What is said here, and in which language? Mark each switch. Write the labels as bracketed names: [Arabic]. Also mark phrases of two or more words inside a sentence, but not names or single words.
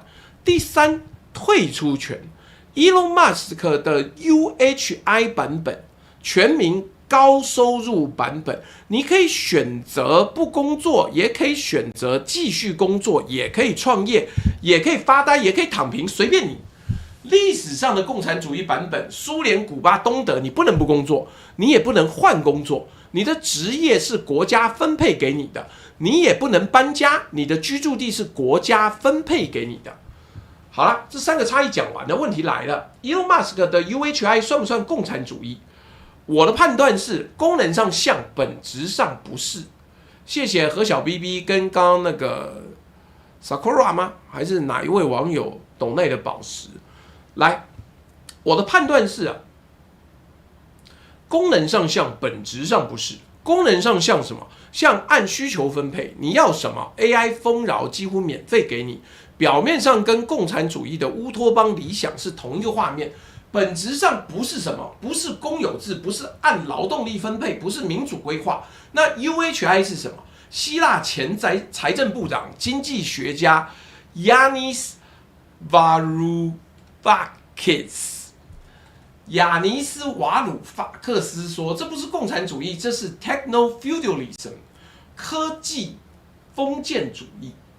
[Chinese] 第3，退出權。Elon Musk 的 UHI 版本，全民高收入版本，你可以選擇不工作，也可以選擇繼續工作，也可以創業，也可以發呆，也可以躺平，隨便你。歷史上的共產主義版本，蘇聯、古巴、東德，你不能不工作，你也不能換工作，你的職業是國家分配給你的，你也不能搬家，你的居住地是國家分配給你的。好了，這3個差異講完了，問題來了 ，Elon Musk 的 UHI 算不算共產主義？我的判斷是，功能上像，本質上不是。謝謝何小 BB 跟剛剛那個 Sakura 嗎？還是哪一位網友懂內的寶石？來，我的判斷是功能上像，本質上不是。功能上像什麼？像按需求分配，你要什麼 AI 豐饒幾乎免費給你。表面上跟共產主義的烏托邦理想是同一個畫面，本質上不是什麼，不是公有制，不是按勞動力分配，不是民主規劃。那 UHI 是什麼？希臘前財政部長、經濟學家 Yanis Varoufakis 亞尼斯瓦魯法克斯說：“這不是共產主義，這是 techno-feudalism 科技封建主義。”